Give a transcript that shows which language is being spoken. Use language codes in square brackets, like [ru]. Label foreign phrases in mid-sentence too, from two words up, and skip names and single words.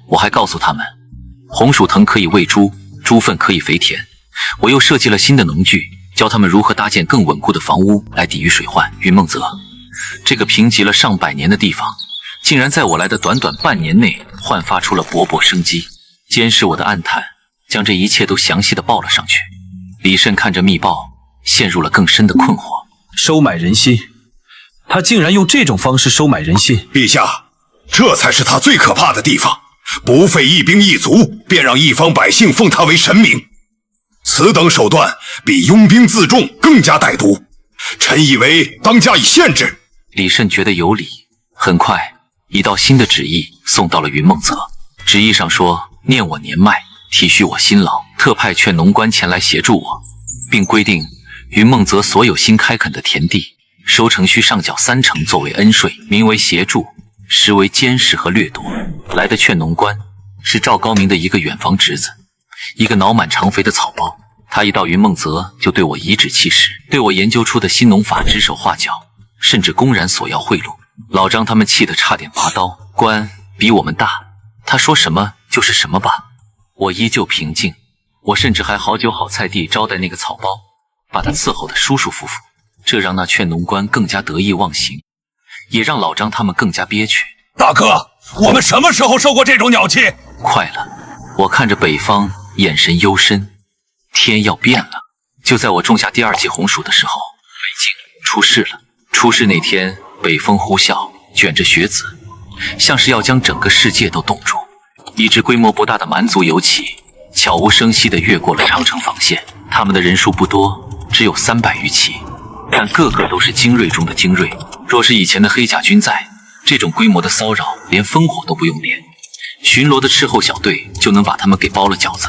[zh] 我還告訴他們，紅薯藤可以餵豬，豬糞可以肥田。我又設計了新的農具，教他們如何搭建更穩固的房屋來抵禦水患。雲夢澤這個貧瘠了上百年的地方，竟然在我來的短短半年內煥發出了勃勃生機。監視我的暗探將這一切都詳細地報了上去。李慎看着密報，陷入了更深的困惑。收買人心，他竟然用這種方式收買人心。陛下，這才是他最可怕的地方。不費一兵一卒，便讓一方百姓奉他為神明，此等手段比擁兵自重更加歹毒。臣以為當加以限制。李慎覺得有理。很快，一道新的旨意送到了雲夢澤。旨意上說，念我年邁，體恤我辛勞，特派勸農官前來協助我，並規定雲夢澤所有新開墾的田地，收成需上繳30%作為恩稅，名為協助，實為監視和掠奪。來的勸農官是趙高明的一個遠房侄子，一個腦滿腸肥的草包。他一到雲夢澤就對我頤指氣使，對我研究出的新農法指手畫腳，甚至公然索要贿赂。老張他們氣得差點拔刀。官比我們大，他說什麼就是什麼吧。我依舊平靜，我甚至還好酒好菜地招待那個草包，把他伺候得舒舒服服。這讓那勸農官更加得意忘形，也讓老張他們更加憋屈。大哥，我们什麼時候受過這種鳥氣？快了，我看着北方，眼神幽深，天要變了。就在我種下第2季紅薯的時候，北京出事了。出事那天，北風呼嘯，捲着雪子，像是要將整個世界都凍住。一支規模不大的蠻族游騎悄無聲息地越過了長城防線，他們的人數不多，只有300餘騎，但個個都是精銳中的精銳。若是以前的黑甲軍在，這種規模的騷擾連烽火都不用點，巡邏的斥候小隊就能把他們給包了餃子。